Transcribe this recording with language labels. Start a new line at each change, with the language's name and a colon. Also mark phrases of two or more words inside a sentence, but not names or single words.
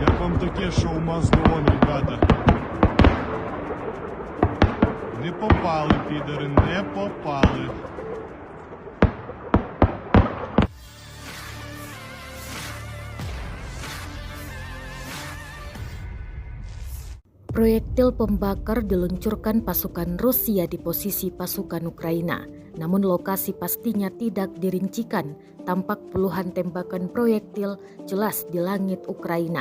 Ukrainian: вам таке, що у Маздон, ребята. Не попали, підери, не попали.
Indonesian: Proyektil pembakar diluncurkan pasukan Rusia di posisi pasukan Ukraina. Namun lokasi pastinya tidak dirincikan. Tampak puluhan tembakan proyektil jelas di langit Ukraina.